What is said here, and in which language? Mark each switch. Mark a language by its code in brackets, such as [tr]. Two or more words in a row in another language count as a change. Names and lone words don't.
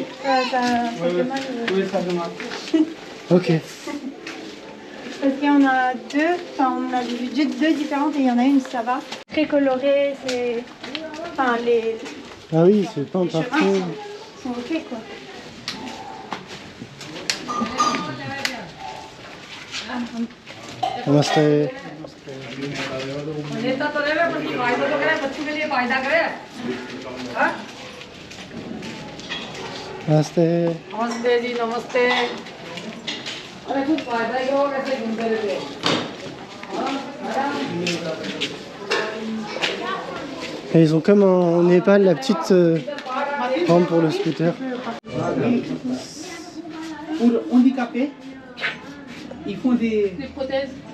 [fr] Ça fait mal. Oui, ça fait mal. Ok. Parce qu'il y en a deux, enfin on a vu deux différentes et il y en a une, ça va. Très coloré, c'est... Enfin les Ah oui, c'est peint chemins partout. sont ok quoi. Namaste. Namaste. [hi] नमस्ते जी नमस्ते अरे कुछ फायदा ही होगा कैसे घूमते रहते [fr] Et ils ont comme en Népal la petite rampe pour le scooter. Pour handicapés, ils font des Des prothèses.